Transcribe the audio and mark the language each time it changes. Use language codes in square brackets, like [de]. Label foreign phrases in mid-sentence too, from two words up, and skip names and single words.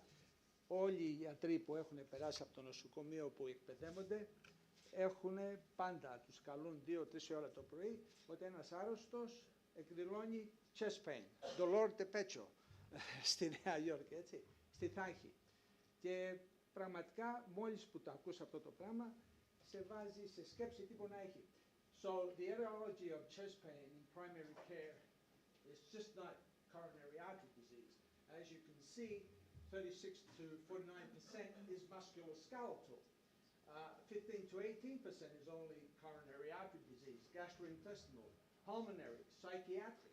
[el] Όλοι οι γιατροί που έχουν περάσει από το νοσοκομείο που εκπαιδεύονται έχουν πάντα, τους καλούν 2-3 ώρα το πρωί, ότι ένας άρρωστος εκδηλώνει [en] chest pain, [es] dolor de pecho, [el] στη Νέα Υόρκη, έτσι, στη Θάχη. Και πραγματικά μόλις που το ακούς αυτό το πράγμα, σε βάζει σε σκέψη τι μπορεί να έχει. [en] So the etiology of chest pain in primary care is just not coronary artery disease. As you can see, 36 to 49% is musculoskeletal. 15 to 18% is only coronary artery disease, gastrointestinal, pulmonary, psychiatric.